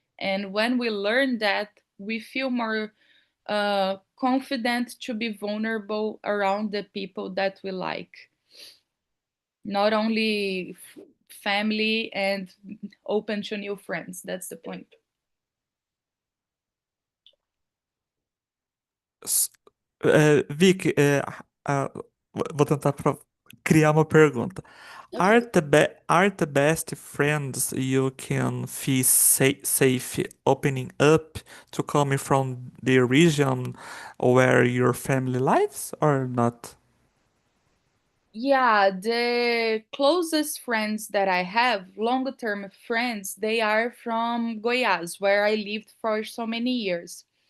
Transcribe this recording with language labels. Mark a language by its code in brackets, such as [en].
[en] And when we learn that, we feel more confident to be vulnerable around the people that we like, not only family and open to new friends. That's the point. [pt] S- Vic, ah, vou tentar criar uma pergunta. [en] Okay. Are the best friends you can feel safe opening up to coming from the region where your family lives or not? Yeah, the closest friends that I have, long term friends, they are from Goiás, where I lived for so many years.